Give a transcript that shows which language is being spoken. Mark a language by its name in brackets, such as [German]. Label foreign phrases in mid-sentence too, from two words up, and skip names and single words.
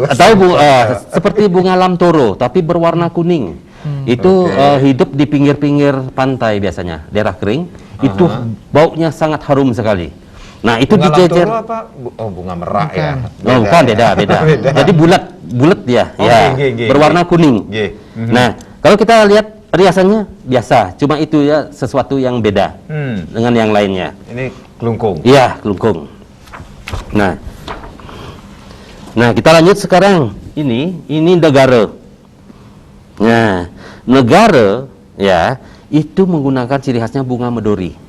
[Indonesian] Seperti bunga lamtoro tapi berwarna kuning. Itu hidup di pinggir-pinggir pantai biasanya, daerah kering. Itu baunya sangat harum sekali. Nah, itu Bunga dijejer. lamtoro apa? Bunga merak ya. Oh, bukan, beda. Jadi bulat ya, Oh, ya, nggih, berwarna kuning. Nggih. Nah, kalau kita lihat riasannya biasa, cuma itu ya sesuatu yang beda dengan yang lainnya. Ini kelungkung. Iya, kelungkung. Nah, kita lanjut sekarang. Ini negara. Nah, negara ya itu menggunakan ciri khasnya bunga medori.